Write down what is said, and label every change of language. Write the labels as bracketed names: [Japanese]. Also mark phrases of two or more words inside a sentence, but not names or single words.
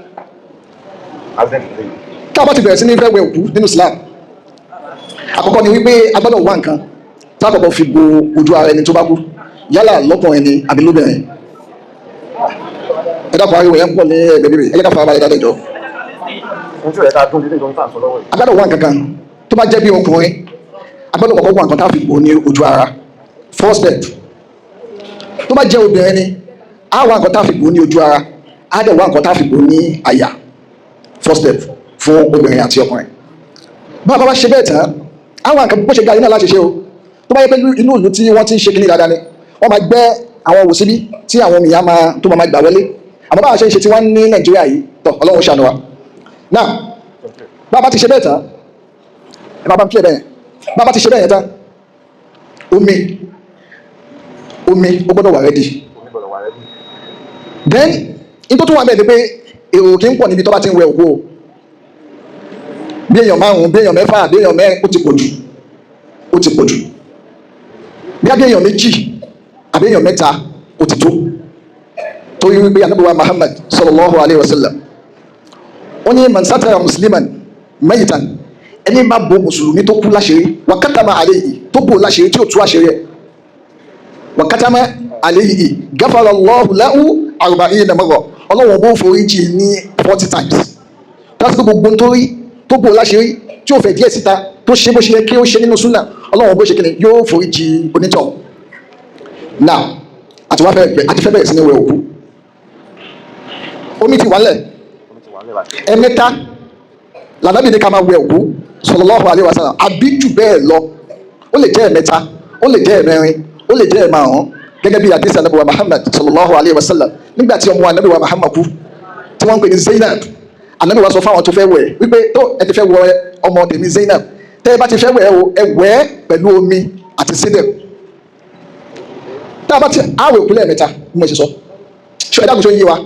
[Yoruba] Tá a bá ti bẹ̀rẹ̀ sí ní fẹ́ wẹ̀ òkú nínú Islam, àkọ́kọ́ ni wípé a gbọ́dọ̀ wá nǹkan tá a kọ́kọ́ fi bo ojú ara ẹni tó bá kú, yálà lọ́kùnrin ni àbí lóbìnrin. Ẹ dákun ariwo yẹn ń pọ̀ ní ẹgbẹ́ bíbí, ẹ jẹ́ ká fara balẹ̀ dáadáa jọ. A gbọ́dọ̀ wá nǹkan kan tó bá jẹ́ bí ọkùnrin, a gbọ́dọ̀ kọ́kọ́ wá nǹkan tá a fi bo ní ojú ara. [English] First step. [Yoruba] Tó bá jẹ́ obìnrin ni, a wá nǹkan tá a fi bo ní ojú ara, a dẹ̀ wá nǹkan tá a fi bo ní àyà. First step fún obìnrin àti ọkùnrin. Bá a bá ṣe bẹ́ẹ̀ tán, àwọn nǹkan bó ṣe ga iná láti ṣe o. Tó bá yẹ pé inú ìlú tí wọ́n ti ń ṣe kíní dáadáa ni, wọ́n máa gbẹ́ àwọn òwò síbí tí àwọn ènìyàn tó máa gbà wọlé. Àmọ́ bá a ṣe ń ṣe tí wọ́n ní Nàìjíríà yìí, tọ̀ Ọlọ́run ṣàánú wa. Náà, bá a bá ti ṣe bẹ́ẹ̀ tán, ẹ máa bá ń pè bẹ́ẹ̀. Bá a bá ti ṣe bẹ́ẹ̀ tán, omi ó gbọ́dọ̀ wà rẹ́dì. Then, in tó tún wà bẹ́ẹ̀ ni pé èrò kì í pọ̀ níbi tó bá ti ń wẹ òkú o. Bí èèyàn 5, bí èèyàn 6, bí èèyàn 10 ó ti pọ̀ jù. Bí èèyàn 2 àbí èèyàn 3 ó ti tó. Torí wípé Ànábì wa Muhammad [Arabic] صلى الله عليه وسلم [Yoruba] ó ní [Arabic] من ستر مسلما ميتا, [Yoruba] ẹni bá bo mùsùlùmí tó kú láṣìírí [Arabic] وكتم عليه, [Yoruba] tó bò láṣìírí tí ó tú àṣírí ẹ̀, [Arabic] وكتم عليه غفر الله له 40 مرة, [Yoruba] Ọlọ́run bó forí jì ní [English] 40 times. [Yoruba] Tásìkò gbogbo nítorí tó bò láṣìírí tí ó fẹ́ díẹ̀ síta tó ṣe bó ṣe yẹ kí ó ṣe nínú súnà, Ọlọ́run bó ṣe kí ni yóò forí jì onítọ̀. Now àti fẹ́ bẹ̀rẹ̀ sí ní wẹ̀ òkú. Omi ti wálẹ̀. Ẹ̀mẹ́ta l'Ànábì ní ká máa wẹ̀ òkú [Arabic] صلى الله عليه وسلم, [Yoruba] àbí jù bẹ́ẹ̀ lọ. Ó lè jẹ́ ẹ̀mẹ́ta, ó lè jẹ́ ẹ̀mẹ́rin, ó lè jẹ́ ẹ̀márùn-ún, gẹ́gẹ́ bí hadith Ànábì wa Muhammad [Arabic] صلى الله عليه وسلم. [Yoruba] Nígbà tí ọmọ Ànábì wa Muhammad kú tí wọ́n ń pè ní Zainab, Ànábì wa sọ fáwọn tó fẹ́ wẹ̀ wípé tó ẹ ti fẹ́ wẹ̀ ọmọ tèmi Zainab, tẹ́ ẹ bá ti fẹ́ wẹ̀ o, ẹ wẹ̀ pẹ̀lú omi àti sídẹ̀. Tá a bá ti àwẹ̀ òkú lẹ́ẹ̀mẹ́ta bí mo ṣe sọ, ṣé ẹ dákun tó yé wa?